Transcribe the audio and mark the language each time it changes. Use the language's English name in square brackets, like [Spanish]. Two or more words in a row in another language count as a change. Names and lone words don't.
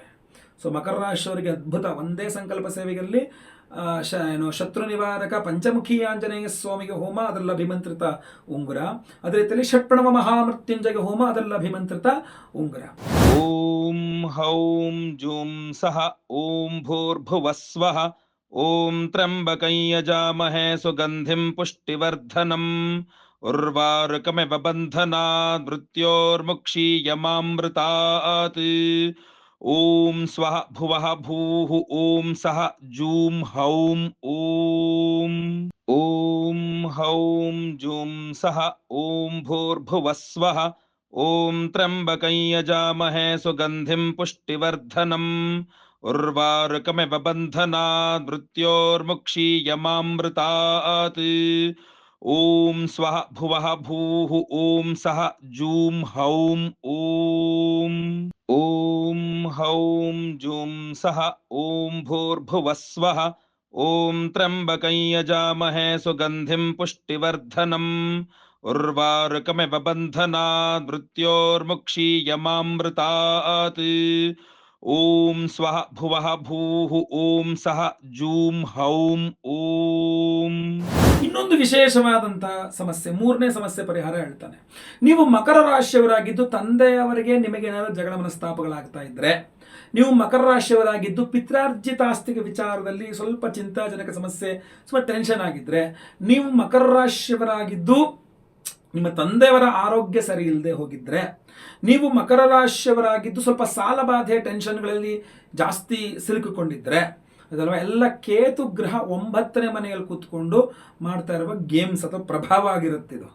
[Kannada] ಸೊ ಮಕರ ರಾಶಿಯವರಿಗೆ ಅದ್ಭುತ. ಒಂದೇ ಸಂಕಲ್ಪ ಸೇವೆಯಲ್ಲಿ ಶತ್ರು ನಿವಾರಕ ಪಂಚಮುಖಿ ಆಂಜನೇಯ ಸ್ವಾಮಿಗೆ ಹೋಮ, ಅದರಲ್ಲಿ ಅಭಿಮಂತ್ರಿತ ಉಂಗುರ. ಅದೇ ರೀತಿಯಲ್ಲಿ ಷಟ್ಪ್ರಣವ ಮಹಾಮೃತ್ಯುಂಜಯ ಹೋಮ, ಅದರಲ್ಲಿ ಅಭಿಮಂತ್ರಿತ ಉಂಗುರ. [Sanskrit] ಓಂ ಹೌಂ ಜೂಂ ಸಹ ಓಂ ಭೂರ್ಭುವಸ್ವಃ ಓಂ ತ್ರ್ಯಂಬಕಂ ಯಜಾಮಹೇ ಸುಗಂಧಿಂ ಪುಷ್ಟಿವರ್ಧನಂ ಉರ್ವಾರುಕಮಿವ ಬಂಧನಾತ್ ಮೃತ್ಯೋರ್ಮುಕ್ಷೀಯಮಾಮೃತಾತ್. ಓಂ ಸ್ವಃ ಭುವಃ ಭೂಃ ಓಂ ಸಹ ಜೂಂ ಹೌಂ ಓಂ. ಓಂ ಹೌಂ ಜೂಂ ಸಹ ಓಂ ಭೂರ್ಭುವಸ್ವಃ ಓಂ ತ್ರ್ಯಂಬಕಂ ಯಜಾಮಹೇ ಸುಗಂಧಿಂ ಪುಷ್ಟಿವರ್ಧನಂ ಉರ್ವಾರುಕಮಿವ ಬಂಧನಾತ್ ಮೃತ್ಯೋರ್ಮುಕ್ಷೀಯಮಾಮೃತಾತ್. ಓಂ ಸ್ವಃ ಭುವಃ ಭೂಃ ಓಂ ಸಹ ಜೂಂ ಹೌಂ ಓಂ. ಓಂ ಹೌಂ ಜೂಂ ಸಹ ಓಂ ಭೂರ್ಭುವಸ್ವಃ ಓಂ ತ್ರ್ಯಂಬಕಂ ಯಜಾಮಹೇ ಸುಗಂಧಿಂ ಪುಷ್ಟಿವರ್ಧನಂ ಉರ್ವಾರುಕಮಿವ ಬಂಧನಾತ್ ಮೃತ್ಯೋರ್ಮುಕ್ಷೀಯಮಾಮೃತಾತ್. ಓಂ ಸ್ವಃ ಭುವಃ ಭೂಃ ಓಂ ಸಹ ಜೂಂ ಹೌಂ ಓಂ. [Kannada] ಇನ್ನೊಂದು ವಿಶೇಷವಾದಂತಹ ಸಮಸ್ಯೆ, ಮೂರನೇ ಸಮಸ್ಯೆ ಪರಿಹಾರ ಹೇಳ್ತಾನೆ. ನೀವು ಮಕರ ರಾಶಿಯವರಾಗಿದ್ದು ತಂದೆಯವರಿಗೆ ನಿಮಗೆ ಏನಾದರೂ ಜಗಳ ಮನಸ್ತಾಪಗಳಾಗ್ತಾ ಇದ್ರೆ, ನೀವು ಮಕರ ರಾಶಿಯವರಾಗಿದ್ದು ಪಿತ್ರಾರ್ಜಿತ ಆಸ್ತಿಕ ವಿಚಾರದಲ್ಲಿ ಸ್ವಲ್ಪ ಚಿಂತಾಜನಕ ಸಮಸ್ಯೆ, ಸ್ವಲ್ಪ ಟೆನ್ಷನ್ ಆಗಿದ್ರೆ, ನೀವು ಮಕರ ರಾಶಿಯವರಾಗಿದ್ದು ನಿಮ್ಮ ತಂದೆಯವರ ಆರೋಗ್ಯ ಸರಿ ಇಲ್ಲದೆ ಹೋಗಿದ್ರೆ, ನೀವು ಮಕರ ರಾಶಿಯವರಾಗಿದ್ದು ಸ್ವಲ್ಪ ಸಾಲ ಬಾಧೆ ಟೆನ್ಷನ್ಗಳಲ್ಲಿ ಜಾಸ್ತಿ ಸಿಲುಕಿಕೊಂಡಿದ್ರೆ, ಅದಲ್ವ ಎಲ್ಲ ಕೇತು ಗ್ರಹ 9ನೇ ಮನೆಯಲ್ಲಿ ಕೂತ್ಕೊಂಡು ಮಾಡ್ತಾ ಇರುವ ಗೇಮ್ಸ್ ಅಥವಾ ಪ್ರಭಾವ ಆಗಿರುತ್ತಿದ್ದು.